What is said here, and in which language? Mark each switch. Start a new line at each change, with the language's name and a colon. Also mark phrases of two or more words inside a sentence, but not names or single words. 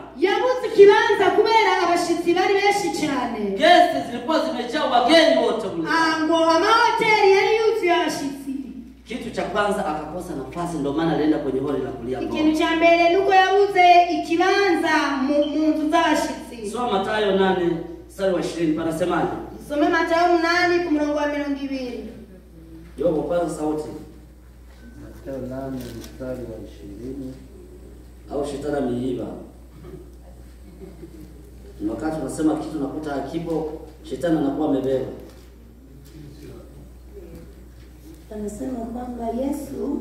Rundi: Yabuze kibanza kubera abashitsi bari benshi cyane.
Swahili: Guests zilikuwa zimejaa wageni wote mle.
Rundi: Ngo amahoteli yari yuzuye abashitsi.
Swahili: Kitu cha kwanza akakosa nafasi, ndio maana alienda kwenye hori la kulia ng'ombe.
Rundi: Ikintu cha mbere nuko yabuze ikibanza mu nzu z'abashitsi.
Swahili: Soma Mathayo 8:20 panasemaje?
Rundi: Some Mathayo 8 ku murongo wa 20.
Swahili: Yobo kwanza sauti. Mathayo 8:20. Au shetani ameiba. Wakati tunasema kitu nakuta hakipo, shetani anakuwa amebeba. Anasema kwamba Yesu